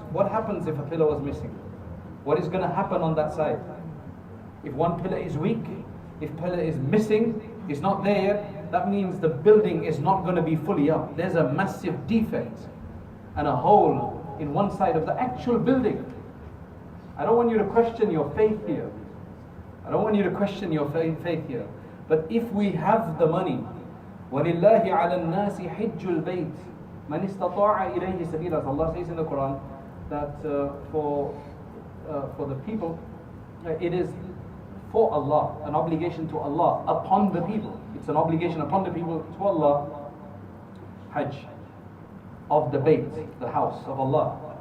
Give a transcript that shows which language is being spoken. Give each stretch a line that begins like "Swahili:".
English: What happens if a pillar was missing? What is going to happen on that side? If one pillar is weak, if pillar is missing, It's not there yet. That means the building is not going to be fully up. There's a massive defect and a hole in one side of the actual building. I don't want you to question your faith here. I don't want you to question your faith here. But if we have the money,
Arabic: وَلِلَّهِ عَلَى النَّاسِ حِجُّ الْبَيْتِ مَنِ اسْتَطَاعَ إِلَيْهِ سَبِيلًا.
English: Allah says in the Quran that for the people, it is for Allah, an obligation to Allah upon the people. It's an obligation upon the people to Allah, Hajj of the Bayt, the house of Allah.